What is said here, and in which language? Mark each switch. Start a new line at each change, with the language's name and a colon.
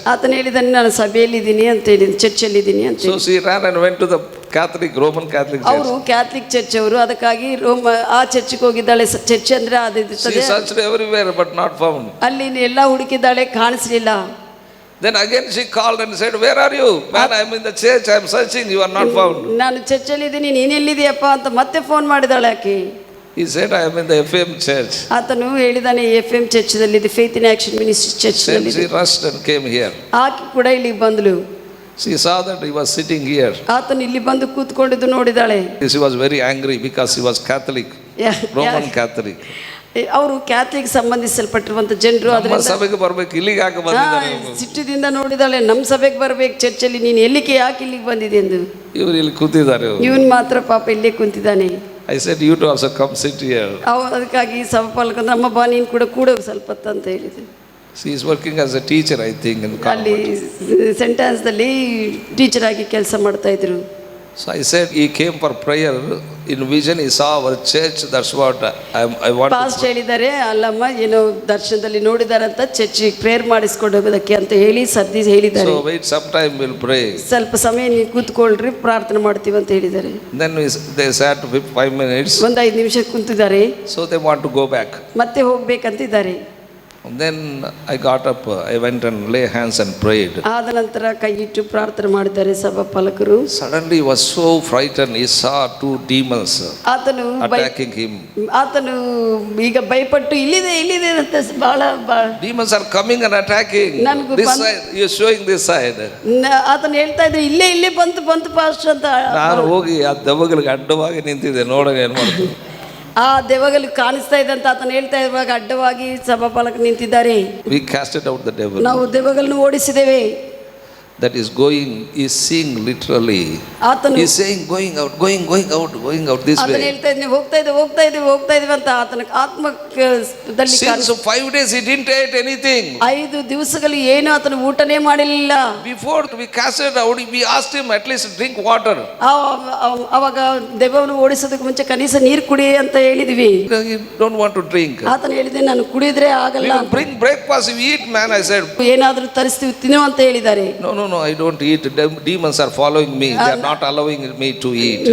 Kannada: ಆತನು ಹೇಳಿದಾನೆ, ನಾನು ಸಭೆಯಲ್ಲಿ ಇದ್ದೀನಿ ಅಂತ ಹೇಳಿದ, ಚರ್ಚಲ್ಲಿ ಇದ್ದೀನಿ ಅಂತ.
English: So she ran and went to the Roman Catholic church.
Kannada: ಅವರು ಕ್ಯಾಥಲಿಕ್ ಚರ್ಚ್ ಅವರು, ಅದಕ್ಕಾಗಿ ಆ ಚರ್ಚ್ಗೆ ಹೋಗಿದ್ದಾಳೆ. ಚರ್ಚ್ ಅಂದ್ರೆ ಅದು
English: she searched everywhere but not found.
Kannada: ಅಲ್ಲಿ ಎಲ್ಲ ಹುಡುಕಿದ್ದಾಳೆ, ಕಾಣಿಸಲಿಲ್ಲ.
English: Then again she called and said, where are you? Man, I am in the church, I am searching, you are not found.
Kannada: ನಾನು ಚರ್ಚಲ್ಲಿ ಇದ್ದೀನಿ, ನೀನು ಎಲ್ಲಿದೆಯಪ್ಪ ಅಂತ ಮತ್ತೆ ಫೋನ್ ಮಾಡಿದಾಳೆ ಆಕೆ.
English: He said, I am in the FM church.
Kannada: ಆತನು ಹೇಳಿದಾನೆ, FM ಚರ್ಚ್ದಲ್ಲಿ ಇದೆ, faith in action ministry ಚರ್ಚ್ನಲ್ಲಿ.
English: She rushed and came here.
Kannada: ಆಕೆ ಕೂಡ ಇಲ್ಲಿ ಬಂದಳು.
English: She saw that he was sitting here.
Kannada: ಆತನು ಇಲ್ಲಿ ಬಂದು ಕೂತ್ಕೊಂಡಿದ್ದು ನೋಡಿದಾಳೆ.
English: She was very angry because he was Catholic, Roman Catholic.
Kannada: ಅವರು ಕ್ಯಾಥಲಿಕ್ ಸಂಬಂಧಿಸಲ್ಪಟ್ಟಿರುವಂತ ಜನರು, ನಮ್ಮ ಸಭೆಗೆ ಬರಬೇಕು, ಇಲ್ಲಿಗೆ ಯಾಕೆ ಬಂದಿದ್ದಾರೆ? ಸಿಟ್ಟಿನಿಂದ ನೋಡಿದಾಳೆ, ನಮ್ಮ ಸಭೆಗೆ ಬರಬೇಕು ಚರ್ಚಲ್ಲಿ, ನೀನು ಎಲ್ಲಿಗೆ ಯಾಕೆ ಇಲ್ಲಿಗೆ ಬಂದಿದೆ ಎಂದು. ಇವರು ಇಲ್ಲಿ ಕೂತಿದ್ದಾರೆ, ಇವನು ಮಾತ್ರ ಪಾಪ ಇಲ್ಲೇ ಕುಂತಿದ್ದಾನೆ.
English: I said, you too also come sit here.
Kannada: ಅದಕ್ಕಾಗಿ ಸಭಾಪಾಲಕ ನಮ್ಮ ಬಾ, ನೀನು ಕೂಡ ಸ್ವಲ್ಪ ಅಂತ ಹೇಳಿದೆ.
English: She is working as a teacher, I think, in
Kannada: ಅಲ್ಲಿ ಸೆಂಟೆನ್ಸ್ದಲ್ಲಿ ಟೀಚರ್ ಆಗಿ ಕೆಲಸ ಮಾಡ್ತಾ ಇದ್ರು.
English: So I said, he came for prayer. In vision he saw our church. That's what I want.
Kannada: Past ಹೇಳಿದ್ದಾರೆ, ಅಲ್ಲಮ್ಮ ಏನೋ ದರ್ಶನದಲ್ಲಿ ನೋಡಿದಾರಂತ ಚರ್ಚಿಗೆ ಪ್ರೇಯರ್ ಮಾಡಿಸ್ಕೊಂಡು ಹೋಗೋದಕ್ಕೆ ಅಂತ ಹೇಳಿ ಸದ್ದಿ ಹೇಳಿದ್ದಾರೆ.
English: So wait, sometime we'll pray.
Kannada: ಸ್ವಲ್ಪ ಸಮಯ ನೀವು ಕೂತ್ಕೊಳ್ರಿ, ಪ್ರಾರ್ಥನೆ ಮಾಡ್ತೀವಿ ಅಂತ ಹೇಳಿದ್ದಾರೆ.
English: Then they sat 5 minutes.
Kannada: ಒಂದು 5 ನಿಮಿಷ ಕುಂತಿದ್ದಾರೆ.
English: So they want to go back.
Kannada: ಮತ್ತೆ ಹೋಗ್ಬೇಕಂತಿದ್ದಾರೆ.
English: And then I got up, I went and lay hands and prayed.
Kannada: ಆದ ನಂತರ ಕೈ ಇಟ್ಟು ಪ್ರಾರ್ಥನೆ ಮಾಡಿದ್ದಾರೆ ಸಭಾಪಾಲಕರು.
English: Suddenly he was so frightened, he saw two demons
Kannada: ಆತನು
English: attacking him.
Kannada: ಆತನು ಈಗ ಭಯಪಟ್ಟು ಇಲ್ಲಿದೆ ಅಂತ ಬಹಳ
English: Demons are coming and attacking
Kannada: ನನಗೂ
English: this side, he is showing this side.
Kannada: ಆತನು ಹೇಳ್ತಾ ಇದ್ರೆ ಇಲ್ಲೇ ಬಂತು ಪಾಸ್ಟರ್ ಅಂತ. ನಾನು ಹೋಗಿ ಆ ದೆವ್ವಗಳಿಗೆ ಅಡ್ಡವಾಗಿ ನಿಂತಿದ್ದೆ, ನೋಡೋಣ ಏನು ಮಾಡ್ತೀನಿ. ಆ ದೆವ್ವಗಳು ಕಾಣಿಸ್ತಾ ಇದೆ ಅಂತ ಆತನು ಹೇಳ್ತಾ ಇರುವಾಗ ಅಡ್ಡವಾಗಿ ಸಭಾಪಾಲಕ ನಿಂತಿದ್ದಾರೆ.
English: We casted out the devil.
Kannada: ನಾವು ದೆವ್ವಗಳನ್ನು ಓಡಿಸಿದ್ದೇವೆ.
English: That is going, is seeing literally.
Kannada: ಆತನು
English: He is saying going out this
Kannada: ಆತನು
English: way.
Kannada: ಹೇಳ್ತಾ ಇದ್ದಾನೆ ಹೋಗ್ತಾ ಇದೀವಿ ಅಂತ ಆತನ ಆತ್ಮದಲ್ಲಿ
English: Since 5 days he didn't eat anything.
Kannada: 5 ದಿವಸಗಳು ಏನು ಆತನು ಊಟನೇ ಮಾಡಲಿಲ್ಲ.
English: Before we casted out, we asked him at least drink water.
Kannada: ಅವಾಗ ದೆವ್ವವನ್ನು ಓಡಿಸೋದಕ್ಕೆ ಮುಂಚೆ ಕನಿಷ್ಠ ನೀರು ಕುಡಿ ಅಂತ ಹೇಳಿದ್ವಿ.
English: He don't want to drink.
Kannada: ಆತನು ಹೇಳಿದೆ ನಾನು ಕುಡಿದ್ರೆ ಆಗಲ್ಲ.
English: Bring breakfast, you eat man, I said.
Kannada: ಏನಾದರೂ ತರಿಸ್ತೀವಿ ತಿನ್ನು ಅಂತ ಹೇಳಿದ್ದಾರೆ.
English: No, I don't eat. Demons are following me. They are not allowing me to eat.